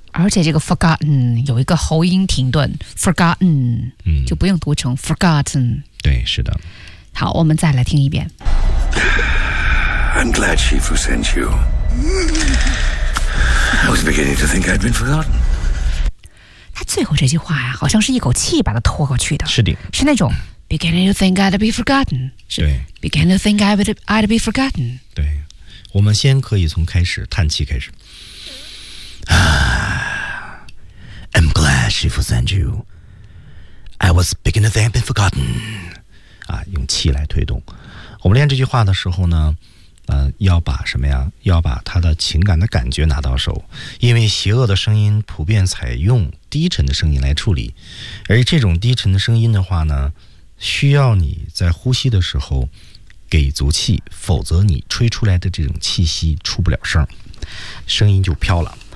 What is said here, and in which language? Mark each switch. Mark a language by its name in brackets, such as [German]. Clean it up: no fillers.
[Chinese] 而且这个 forgotten 有一个喉音停顿 ，forgotten、就不用读成 forgotten。对，是的。好，我们再来听一遍。 [English] I'm glad Shifu sent you. I was beginning to think I'd been forgotten. [Chinese] 他最后这句话呀、好像是一口气把它拖过去的。是的，是那种 [English] beginning to think I'd be forgotten。 [Chinese] 对 [English] ，beginning to think I'd be forgotten。 [Chinese] 对，我们先可以从开始叹气开始。 [English] I'm glad Shifu sent you. I was beginning to think I'd be forgotten。 [Chinese] 啊，用气来推动。我们练这句话的时候呢，要把什么呀？要把他的情感的感觉拿到手，因为邪恶的声音普遍采用低沉的声音来处理，而这种低沉的声音的话呢，需要你在呼吸的时候给足气，否则你吹出来的这种气息出不了声，声音就飘了。